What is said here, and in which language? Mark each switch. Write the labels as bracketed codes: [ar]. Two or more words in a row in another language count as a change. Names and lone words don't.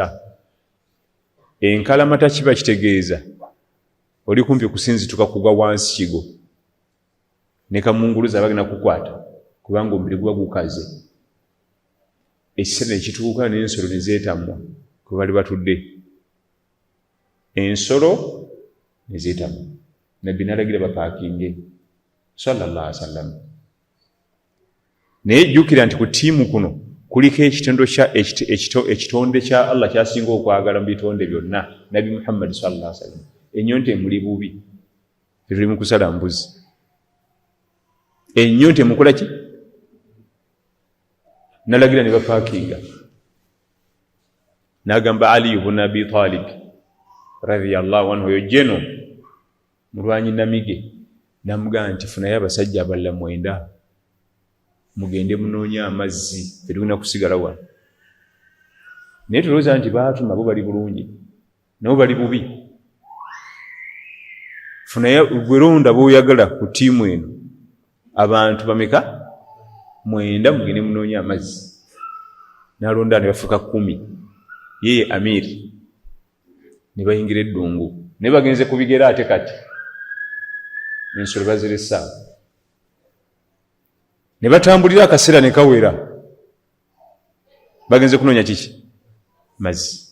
[lg] Enkalamata kiba kitegeeza oli kumpi kusinzituka kugwa wansi kigo ne kamunguluza bagenda kukwata kubanga omubiri guba gukaze. Ekiseera ekituuka n'ensolo ne zeetamwa kwe bali batudde. Ensolo ne zeetamwa. Nabbi n'alagira bapaakinge [ar] صلى الله عليه وسلم. [lg] Naye jjukira nti ku ttiimu kuno kuliko ekitonde kya Allah kyasinga okwagala mu bitonde byonna, Nabi Muhammad [ar] صلى الله عليه وسلم. [lg] Ennyonta emuli bubi tuli mu kusala mbuzi ennyo temukola ki nalagira ne bapaakinga n'agamba Ali ibn Abi Talib [ar] رضي الله عنه [lg] oyo jeno mulwanyi namige namugamba nti funayo abasajja abalala 9 mugende munoonya amazzi tetulina kusigala wano naye tulowooza nti baatuma bo bali bulungi nabo bali bubi funayo gweronda b'oyagala ku ttiimu eno abantu bameka 9 mugende munoonya amazzi n'alonda ne bafuuka 10 yeye amiri ne bayingira eddungu naye bagenze ku bigera ate kati ensolo baziresa ne batambulira akaseera ne kawera bagenze kunoonya kiki mazzi